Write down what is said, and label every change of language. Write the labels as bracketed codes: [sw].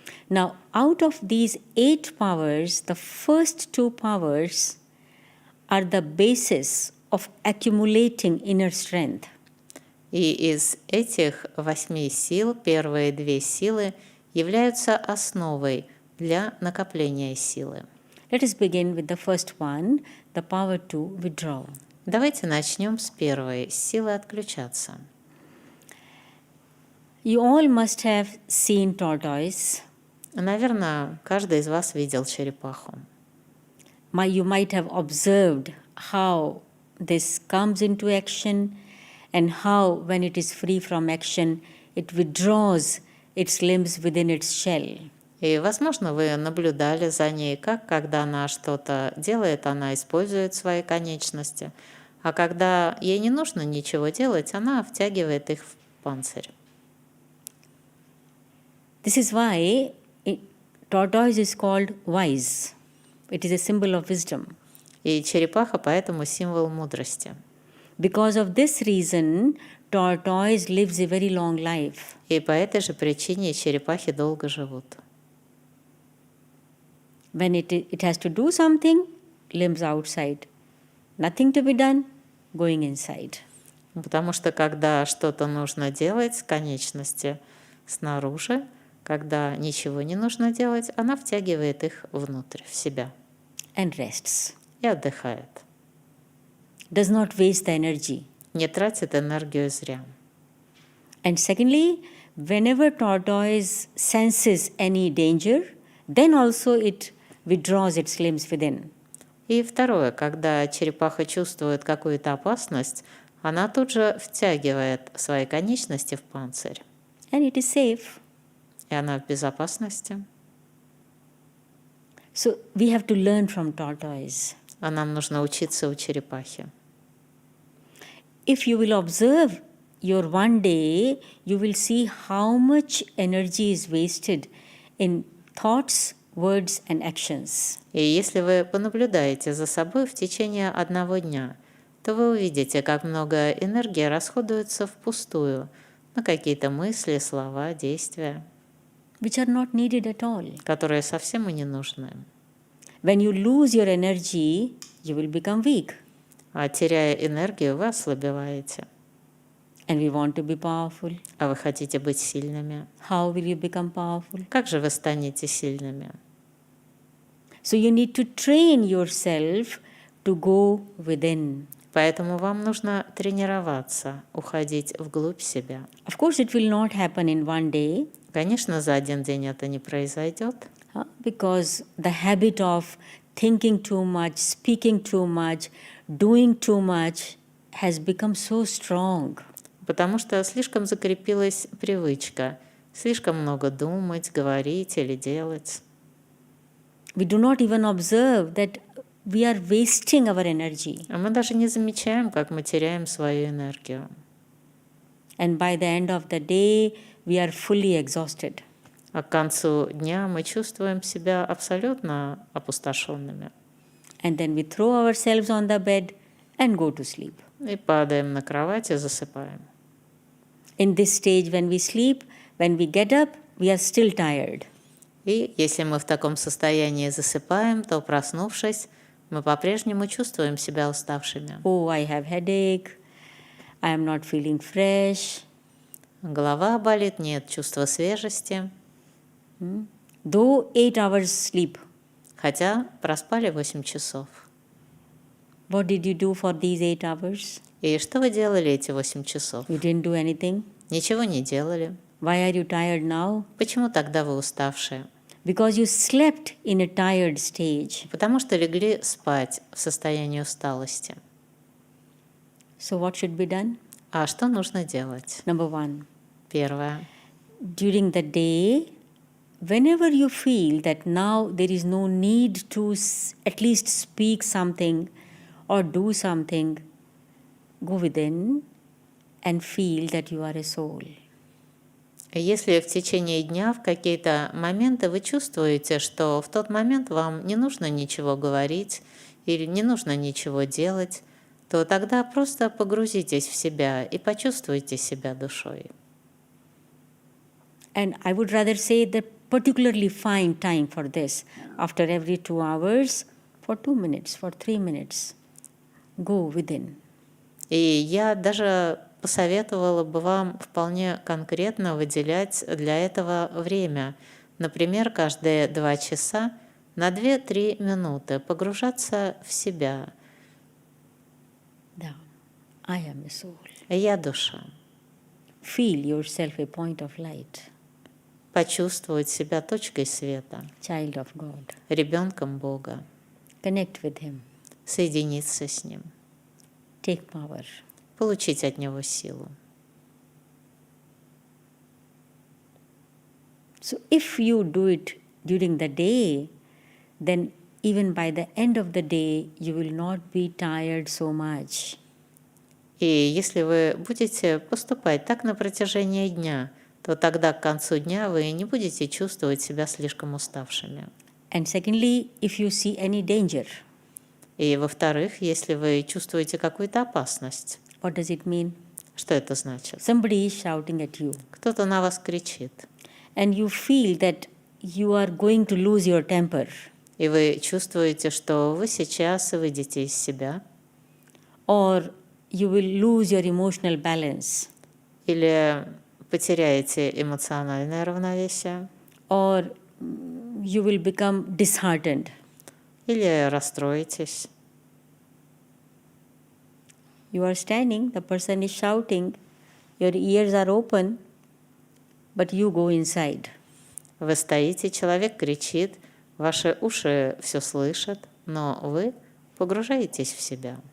[en] Now, out of these 8 powers, the first 2 powers are the basis of accumulating inner strength. [ru] И из этих 8 сил первые 2 силы являются основой для накопления силы. [en] Let us begin with the first one, the power to withdraw. [ru] Давайте начнем с первой, с силы отключаться. [en] You all must have seen tortoise. [ru] Наверное, каждый из вас видел черепаху. [en] You might have observed how this comes into action and how, when it is free from action, it withdraws its limbs within its shell. [ru] И, возможно, вы наблюдали за ней, как, когда она что-то делает, она использует свои конечности, а когда ей не нужно ничего делать, она втягивает их в панцирь. [en] This is why tortoise is called wise. It is a symbol of wisdom. [ru] И черепаха поэтому символ мудрости. [en] Because of this reason, tortoise lives a very long life. [ru] И по этой же причине черепахи долго живут. [en] When it has to do something, limbs outside. Nothing to be done, going inside. [ru] Потому что когда что-то нужно делать, конечности снаружи, когда ничего не нужно делать, она втягивает их внутрь, в себя. [en] And rests. [ru] и отдыхает. [en] Does not waste the energy. [ru] Не тратит энергию зря. [en] And secondly, whenever tortoise senses any danger, then also it withdraws its limbs within. [ru] И второе, когда черепаха чувствует какую-то опасность, она тут же втягивает свои конечности в панцирь. [en] And it is safe. [ru] И она в безопасности. [en] So we have to learn from tortoise. [ru] А нам нужно учиться у черепахи. [en] If you will observe your one day, you will see how much energy is wasted in thoughts, words and actions. [ru] И если вы понаблюдаете за собой в течение одного дня, то вы увидите, как много энергии расходуется впустую на какие-то мысли, слова, действия, [en] Which are not needed at all. [ru] которые совсем и не нужны. [en] When you lose your energy, you will become weak. [ru] А теряя энергию, вы ослабеваете. [en] And we want to be powerful. [ru] А вы хотите быть сильными. [en] How will you become powerful? [ru] Как же вы станете сильными? [en] So you need to train yourself to go within. [ru] Поэтому вам нужно тренироваться, уходить вглубь себя. [en] Of course, it will not happen in one day. [ru] Конечно, за один день это не произойдет, [en] Because the habit of thinking too much, speaking too much, doing too much has become so strong. [ru] потому что слишком закрепилась привычка слишком много думать, говорить или делать. [en] We do not even observe that we are wasting our energy. [ru] А мы даже не замечаем, как мы теряем свою энергию. [en] And by the end of the day, we are fully exhausted. [ru] А к концу дня мы чувствуем себя абсолютно опустошенными. [en] And then we throw ourselves on the bed and go to sleep. [ru] И падаем на кровать и засыпаем. [en] In this stage, when we sleep, when we get up, we are still tired. [ru] И если мы в таком состоянии засыпаем, то, проснувшись, мы по-прежнему чувствуем себя уставшими. [en] Oh, I have headache. I am not feeling fresh. [ru] Голова болит, нет чувства свежести. [en] Though 8 hours sleep. [ru] Хотя проспали 8 часов. [en] What did you do for these 8 hours? [ru] И что вы делали эти 8 часов? [en] You didn't do anything. [ru] Ничего не делали. [en] Why are you tired now? [ru] Почему тогда вы уставшие? [en] Because you slept in a tired stage. [ru] Потому что легли спать в состоянии усталости. [en] So what should be done? [ru] А что нужно делать? [en] Number 1. [ru] Первое. [en] During the day, whenever you feel that now there is no need to at least speak something or do something, go within and feel that you are a soul. [ru] Если в течение дня в какие-то моменты вы чувствуете, что в тот момент вам не нужно ничего говорить или не нужно ничего делать, то тогда просто погрузитесь в себя и почувствуйте себя душой. [en] And I would rather say that particularly find time for this. After every 2 hours, for 2 minutes, for 3 minutes, go within. [ru] И я даже посоветовала бы вам вполне конкретно выделять для этого время. Например, каждые 2 часа на 2-3 минуты погружаться в себя. [en] Down. I am a soul. [ru] Я душа. [en] Feel yourself a point of light. [ru] Почувствовать себя точкой света, [en] Child of God. [ru] ребенком Бога, [en] Connect with Him. [ru] соединиться с Ним, [en] Take power. [ru] получить от Него силу. [en] So if you do it during the day, then even by the end of the day, you will not be tired so much. [ru] И если вы будете поступать так на протяжении дня, то тогда к концу дня вы не будете чувствовать себя слишком уставшими. [en] And secondly, if you see any danger, [ru] И во-вторых, если вы чувствуете какую-то опасность, [en] what does it mean? [ru] что это значит? [en] Somebody is shouting at you, [ru] Кто-то на вас кричит, [en] and you feel that you are going to lose your temper, [ru] и вы чувствуете, что вы сейчас выйдете из себя, [en] or you will lose your emotional balance, [ru] или потеряете эмоциональное равновесие, [en] or you will become disheartened. [ru] или расстроитесь, [en] You are standing, the person is shouting, your ears are open, but you go inside. [ru] Вы стоите, человек кричит, ваши уши все слышат, но вы погружаетесь в себя.